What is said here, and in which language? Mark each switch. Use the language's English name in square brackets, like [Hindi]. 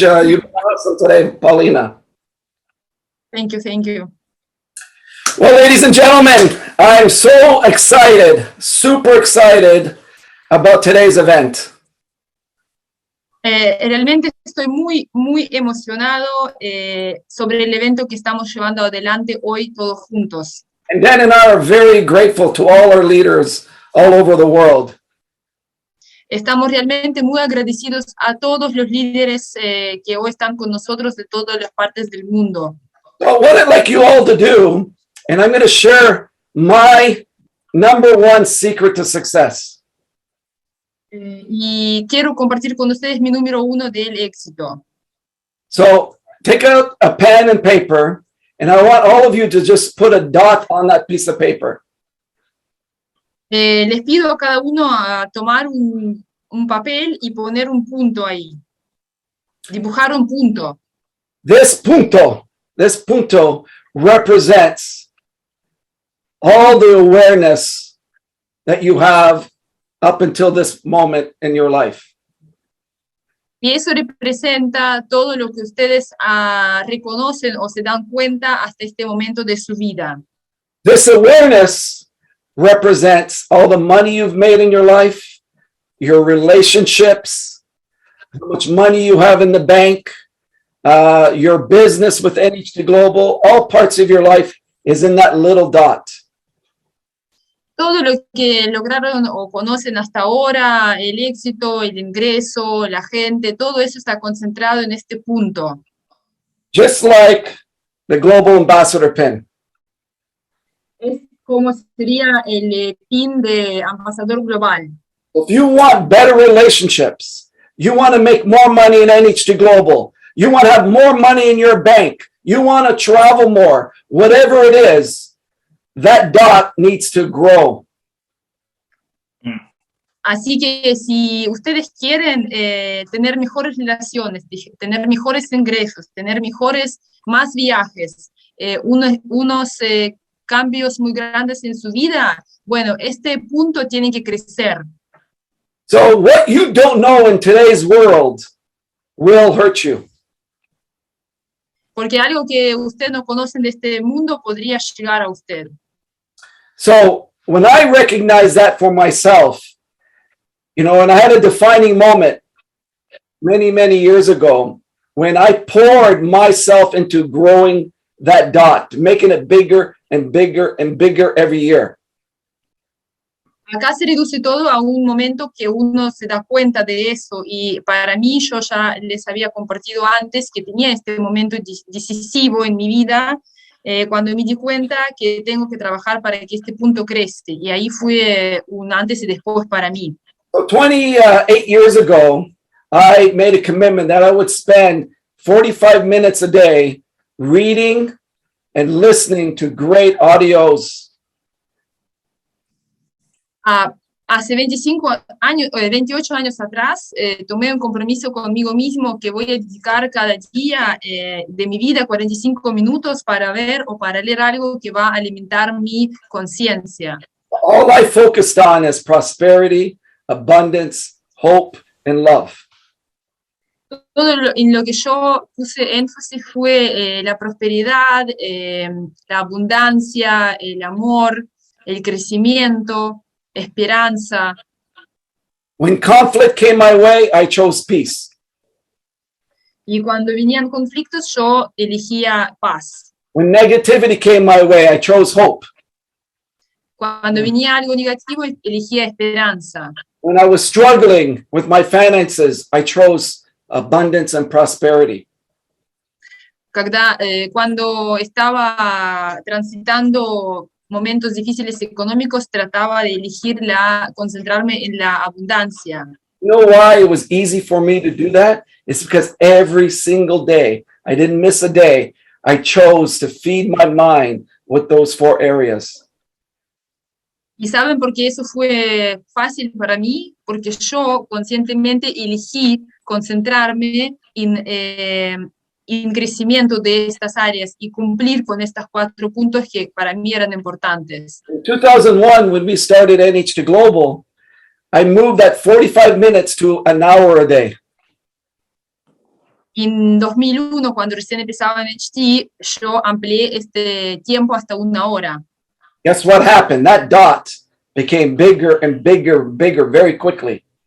[English] You've been awesome today, Paulina. Thank you, thank you. Well, ladies and gentlemen, I'm so excited, super excited about today's event. [Spanish] Realmente estoy muy emocionado sobre el evento que estamos llevando adelante hoy todos juntos. [English] And Dan and I are very grateful to all our leaders all over the world. [Spanish] Estamos realmente muy agradecidos a todos los líderes que hoy están con nosotros de todas las partes del mundo. [English] So what I'd like you all to do, and I'm going to share my #1 secret to success. [Spanish] Y quiero compartir con ustedes mi número 1 del éxito. [English] So take out a pen and paper, and I want all of you to just put a dot on that piece of paper. [Spanish] Les pido a cada uno a tomar un papel y poner un punto ahí. Dibujar un punto. [English] This punto represents all the awareness that you have up until this moment in your life. [Spanish] Y eso representa todo lo que ustedes reconocen o se dan cuenta hasta este momento de su vida. [English] This awareness represents all the money you've made in your life, your relationships, how much money you have in the bank, your business with NHT Global, all parts of your life is in that little dot. [Spanish] Todo lo que lograron o conocen hasta ahora, el éxito, el ingreso, la gente, todo eso está concentrado en este punto. [English] Just like the Global Ambassador pin. [Spanish] Es como sería el pin de ambasador global. [English] If you want better relationships, you want to make more money in NHT Global, you want to have more money in your bank, you want to travel more, whatever it is, that dot needs to grow. [Spanish] Así que si ustedes quieren tener mejores relaciones, tener mejores ingresos, tener más viajes, unos cambios muy grandes en su vida, bueno, este punto tiene que crecer. [English] So what you don't know in today's world will hurt you. [Spanish] Porque algo que usted no conoce de este mundo podría llegar a usted. [English] So when I recognize that for myself, you know, and I had a defining moment many, many years ago when I poured myself into growing that dot, making it bigger and bigger and bigger every year. [Spanish] Acá se reduce todo a un momento que uno se da cuenta de eso, y para mí, yo ya les había compartido antes que tenía este momento decisivo en mi vida, cuando me di cuenta que tengo que trabajar para que este punto crezca, y ahí fue un antes y después para mí. [English] So 28 years ago, I made a commitment that I would spend 45 minutes a day reading and listening to great audios. [Spanish] Hace 28 años atrás, tomé un compromiso conmigo mismo que voy a dedicar cada día de mi vida 45 minutos para ver o para leer algo que va a alimentar mi conciencia. [English] All I focused on is prosperity, abundance, hope, and love. [Spanish] Todo en lo que yo puse énfasis fue la prosperidad, la abundancia, el amor, el crecimiento, esperanza. [English] When conflict came my way, I chose peace. [Spanish] Y cuando venían conflictos, yo elegía paz. [English] When negativity came my way, I chose hope. [Spanish] Cuando venía algo negativo, elegía esperanza. [English] When I was struggling with my finances, I chose abundance and prosperity. [Spanish] Cuando estaba transitando momentos difíciles económicos, trataba de concentrarme en la abundancia. [English] You know why it was easy for me to do that? It's because every single day, I didn't miss a day, I chose to feed my mind with those 4 areas. [Spanish] ¿Y saben por qué eso fue fácil para mí? Porque yo conscientemente elegí concentrarme en crecimiento de estas áreas y cumplir con estos 4 puntos que para mí eran importantes. [English] In 2001, when we started NHT Global, I moved that 45 minutes to an hour a day. [Spanish] En 2001, cuando recién empezaba NHT, yo amplié este tiempo hasta 1 hora. [English] Guess what happened? That dot became bigger and bigger and bigger very quickly.